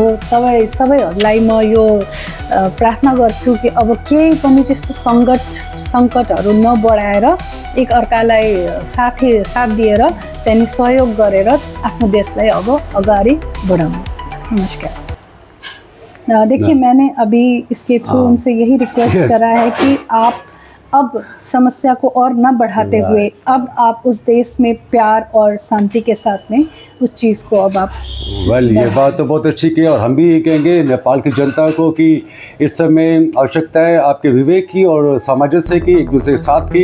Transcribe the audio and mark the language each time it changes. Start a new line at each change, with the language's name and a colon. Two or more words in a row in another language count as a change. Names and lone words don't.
Nepali: तपाईँ सबैहरूलाई म यो प्रार्थना गर्छु कि अब केही पनि त्यस्तो सङ्कटहरू नबढाएर एक अर्कालाई साथ दिएर चाहिँ सहयोग गरेर आफ्नो देशलाई अब अगाडि बढ़ाऊँ। नमस्कार।
Hindi: देखिए मैंने अभी इसके थ्रू उनसे यही रिक्वेस्ट करा है कि आप अब समस्या को और न बढ़ाते हुए अब आप उस देश में प्यार और शांति के साथ में उस चीज़ को अब आप ये बात तो बहुत अच्छी की और हम भी ये कहेंगे नेपाल की जनता को कि इस समय आवश्यकता है आपके विवेक की और सामंजस्य की, एक दूसरे के साथ की।